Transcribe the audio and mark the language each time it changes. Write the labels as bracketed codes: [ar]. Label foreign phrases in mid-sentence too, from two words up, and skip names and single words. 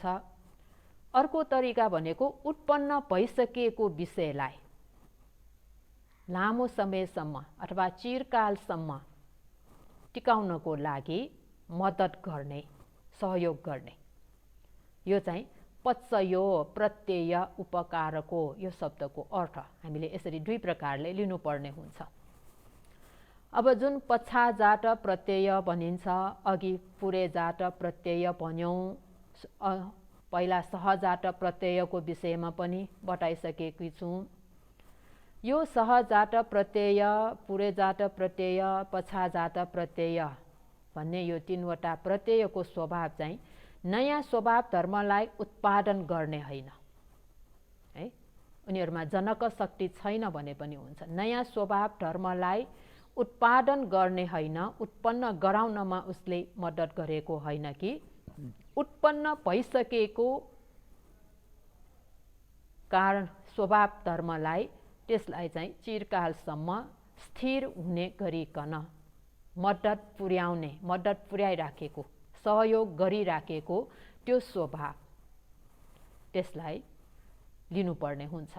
[ne] अर्को तरिका भनेको उत्पन्न भइसकेको विषयलाई लामो समयसम्म अथवा चिरकालसम्म टिकाउनको लागि मद्दत गर्ने, सहयोग गर्ने, यो चाहिँ पच्चयो प्रत्यय उपकारको यो शब्दको अर्थ हामीले यसरी दुई प्रकारले लिनुपर्ने हुन्छ। अब जुन पश्चाजात प्रत्यय भनिन्छ, अघि पुरेजात प्रत्यय भन्यौँ, पहिला सहजात प्रत्ययको विषयमा पनि बताइसकेकी छु। यो सहजात प्रत्यय, पुरेजात प्रत्यय, पछाजात प्रत्यय भन्ने यो 3वटा प्रत्ययको स्वभाव चाहिँ नयाँ स्वभाव धर्मलाई उत्पादन गर्ने होइन है। उनीहरुमा जनक शक्ति छैन भने पनि हुन्छ। नयाँ स्वभाव धर्मलाई उत्पादन गर्ने होइन, उत्पन्न गराउनमा उसले मद्दत गरेको होइन कि उत्पन्न भइसकेको कारण स्वभाव धर्मलाई त्यसलाई चाहिँ चिरकालसम्म स्थिर हुने गरिकन मद्दत पुर्याइराखेको, सहयोग गरिराखेको त्यो स्वभाव त्यसलाई लिनुपर्ने हुन्छ।